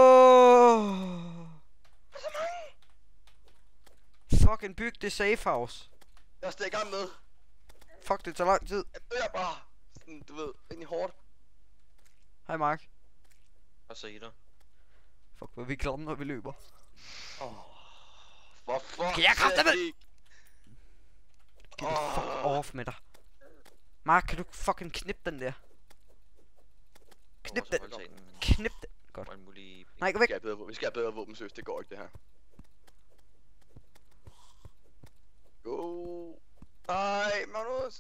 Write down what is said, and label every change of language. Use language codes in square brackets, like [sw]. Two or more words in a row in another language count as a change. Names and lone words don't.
[da] Fucking byg det [en] safe house. [da] Jeg er stadig i gang med. Fuck, det tager lang tid. Jeg dør bare. Sådan, du ved, egentlig hårdt. Hej Mark. Og så i dig. Fuck, hvor er vi klamme, når vi løber. Hvorfor? Kan jeg kraftedeme? [en] Get the fuck off [da] med dig. Mark, kan du fucking knippe den der? Knip den. Knip den. Godt. Nej, gå væk. Vi skal have bedre våben, seriøst. Det går ikke, det her. Go. Nej, Magnus.